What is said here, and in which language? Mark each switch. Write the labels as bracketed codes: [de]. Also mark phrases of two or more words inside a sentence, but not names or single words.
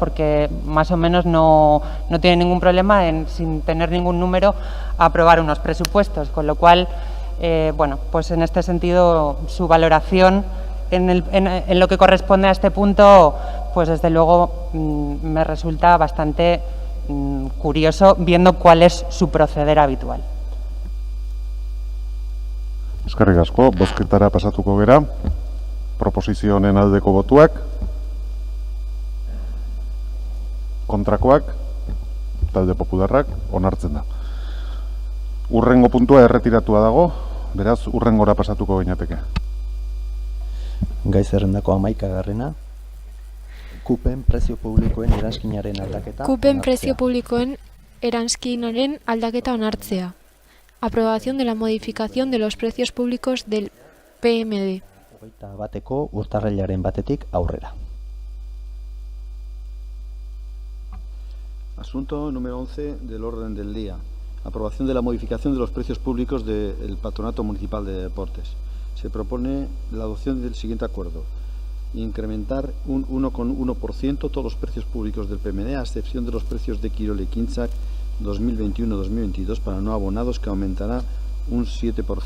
[es] Porque más o menos no tiene ningún problema en, sin tener ningún número, aprobar unos presupuestos, con lo cual, bueno, pues en este sentido, su valoración en lo que corresponde a este punto, pues desde luego me resulta bastante curioso, viendo cuál es su proceder habitual. [eu] Eskerrik asko, bozketara pasatuko gera. Proposizio honen aldeko botuak, kontrakoak, talde popularrak, onartzen da. Urrengo puntua erretiratua dago, beraz urrengora pasatuko ginateke. Gai zerrendako 11garrena, kupen prezio publikoen eranskinaren aldaketa. Kupen prezio publikoen eranskinaren aldaketa onartzea. [es] Aprobación de la modificación de los precios públicos del PMD. [eu] 21 urtarrilaren batetik aurrera. [es] Asunto número 11 del orden del día. Aprobación de la modificación de los precios públicos del Patronato Municipal de Deportes. Se propone la adopción del siguiente acuerdo. Incrementar un 1,1% todos los precios públicos del PMD, a excepción de los precios de Kirol Ekintzak 2021-2022 para no abonados, que aumentará un 7%.